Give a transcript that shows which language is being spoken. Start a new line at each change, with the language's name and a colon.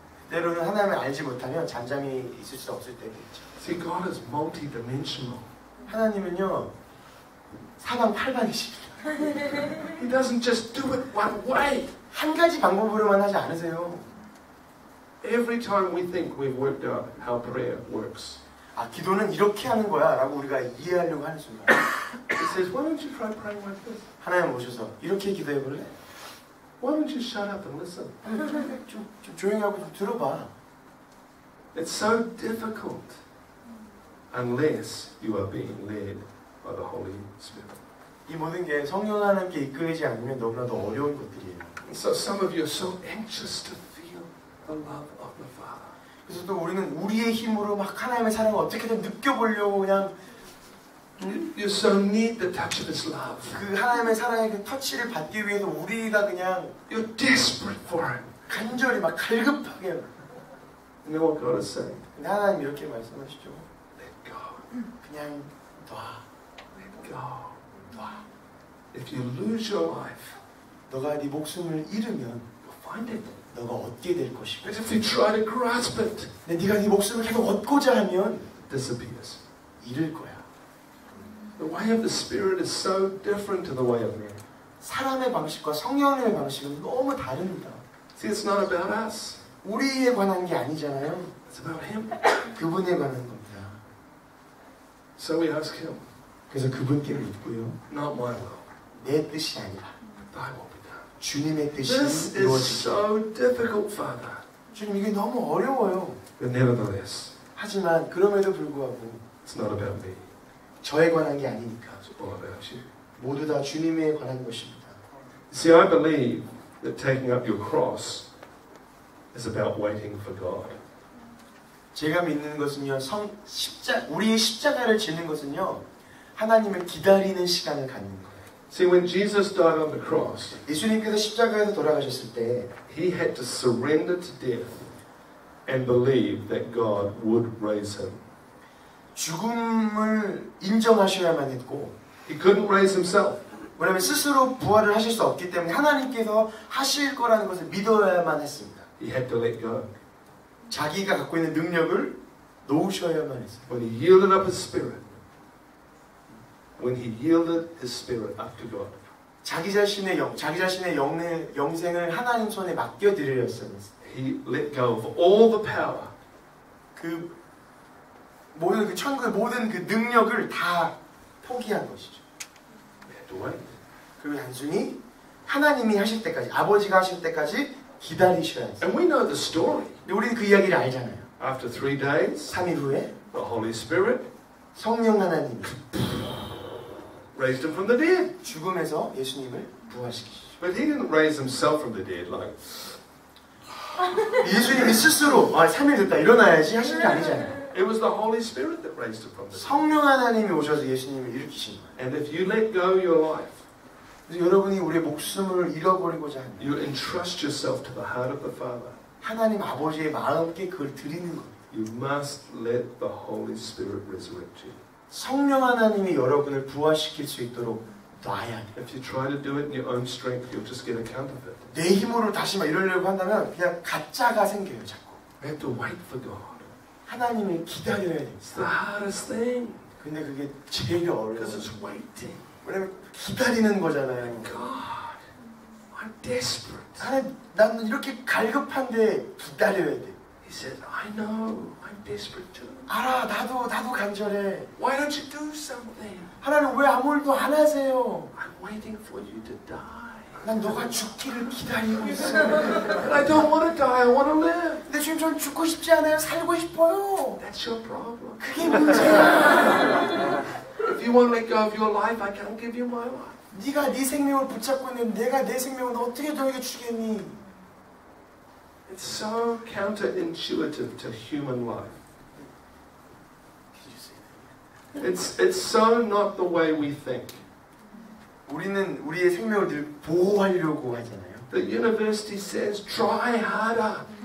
Korean: 때로는 하나님을 알지 못하면 잠잠히 있을 수 없을 때도 있죠.
English: See, God is multi-dimensional.
Korean: 하나님은요 사방팔방이십니다.
English: He doesn't just do it one way.
Korean: 한 가지 방법으로만 하지 않으세요.
English: Every time we think we've worked out how prayer works,
Korean: 아 기도는 이렇게 하는 거야 라고 우리가 이해하려고 하는 순간
English: He says, why don't you try praying like this?
Korean: 하나님 오셔서 이렇게 기도해 볼래?
English: Why don't you shut up and listen?
Korean: 좀 조용히 하고 좀 들어봐.
English: It's so difficult unless you are being led by the Holy Spirit.
Korean: 이 모든 게 성령 하나님께 이끌리지 않으면 너무나도 어려운 것들이에요.
English: So some of you are so anxious to feel the love of the Father.
Korean: 그래서 또 우리는 우리의 힘으로 막 하나님의 사랑을 어떻게든 느껴보려고 그냥
English: You so need the touch of His love.
Korean: 그 하나님의 사랑의 그 터치를 받기 위해서 우리가 그냥
English: You're desperate for Him.
Korean: 간절히 막 갈급하게.
English: You know what God is saying?
Korean: 근데 하나님 이렇게 말씀하시죠.
English: Let go.
Korean: 그냥 놔.
English: Let go.
Korean: 놔.
English: If you lose your life,
Korean: 너가 네 목숨을 잃으면
English: you'll find it.
Korean: 너가 얻게 될 것이고.
English: But if you try to grasp it,
Korean: 근데 네가 네 목숨을 계속 얻고자 하면
English: it disappears.
Korean: 잃을 거야.
English: The way of the Spirit is so different to the way of man.
Korean: 사람의 방식과 성령의 방식은 너무 다릅니다.
English: See, it's not about us.
Korean: 우리에 관한 게 아니잖아요.
English: It's about Him.
Korean: 그분에 관한 겁니다.
English: So we ask Him,
Korean: 그래서 그분께 묻고요.
English: not my will,
Korean: 내 뜻이 아니라
English: Thy will be done.
Korean: 주님의 뜻이
English: This is
Korean: 이루어지게.
English: so difficult, Father.
Korean: 주님 이게 너무 어려워요.
English: But nevertheless,
Korean: 하지만 그럼에도 불구하고
English: it's not about me.
Korean: 저에 관한 게 아니니까
English: It's all about you.
Korean: 모두 다 주님에 관한 것입니다.
English: See, I believe that taking up your cross is about waiting for God.
Korean: 제가 믿는 것은요, 우리의 십자가를 지는 것은요, 하나님을 기다리는 시간을 갖는 거예요.
English: See, when Jesus died on the cross,
Korean: 예수님께서 십자가에서 돌아가셨을 때,
English: He had to surrender to death and believe that God would raise Him.
Korean: 죽음을 인정하셔야만 했고,
English: He couldn't raise Himself.
Korean: 왜냐하면 스스로 부활을 하실 수 없기 때문에 하나님께서 하실 거라는 것을 믿어야만 했습니다.
English: He had to let go.
Korean: 자기가 갖고 있는 능력을 놓으셔야만 했어요.
English: When He yielded up His spirit, when He yielded His spirit up to God,
Korean: 자기 자신의 영생을 하나님 손에 맡겨드렸어요.
English: He let go of all the power.
Korean: 그 모든 그 천국의 모든 그 능력을 다 포기한 것이죠.
English: He had to wait.
Korean: 그리고 단순히 하나님이 하실 때까지, 아버지가 하실 때까지 기다리셔야 해요.
English: And we know the story.
Korean: 근데 우리는 그 이야기를 알잖아요.
English: After 3 days,
Korean: 3일 후에
English: the Holy Spirit
Korean: 성령 하나님이
English: raised Him from the dead.
Korean: 죽음에서 예수님을 부활시키시죠.
English: But He didn't raise Himself from the dead like,
Korean: 예수님이 스스로 3일 됐다 일어나야지 하신 게 아니잖아요.
English: it was the Holy Spirit that raised Him from the dead.
Korean: 성령 하나님이 오셔서 예수님을 일으키신 거예요.
English: And if you let go your life,
Korean: 그래서 여러분이 우리의 목숨을 잃어버리고자 하면
English: you entrust yourself to the heart of the Father.
Korean: 하나님 아버지의 마음께 그걸 드리는 겁니다.
English: You must let the Holy Spirit resurrect you.
Korean: 성령 하나님이 여러분을 부활시킬 수 있도록 놔야 돼요.
English: If you try to do it in your own strength, you'll just get a counterfeit.
Korean: 내 힘으로 다시 막 이러려고 한다면 그냥 가짜가 생겨요, 자꾸.
English: We have to wait for God.
Korean: 하나님을 기다려야 돼요.
English: It's the hardest thing
Korean: 근데 그게 제일
English: because
Korean: 어려워요.
English: it's waiting.
Korean: 왜냐면 기다리는 거잖아요.
English: God, I'm desperate.
Korean: 하나님, 나는 이렇게 갈급한데 기다려야 돼.
English: He said, I know, I'm desperate too.
Korean: 알아, 나도 간절해.
English: Why don't you do something?
Korean: 하나님 왜 아무 일도 안 하세요?
English: I'm waiting for you to die.
Korean: 난 너가 죽기를 기다리고 있어.
English: But I don't want to die, I want to live.
Korean: 근데 지금 전 죽고 싶지 않아요. 살고 싶어요.
English: That's your problem.
Korean: 그게 문제야.
English: If you won't let go of your life, I can't give you my life.
Korean: 네가 네 생명을 붙잡고 있는데 내가 내 생명을 어떻게 너에게 주겠니?
English: It's so counterintuitive to human life. It's so not the way we think.
Korean: 우리는 우리의 생명을 늘 보호하려고 하잖아요.
English: The university says, try harder.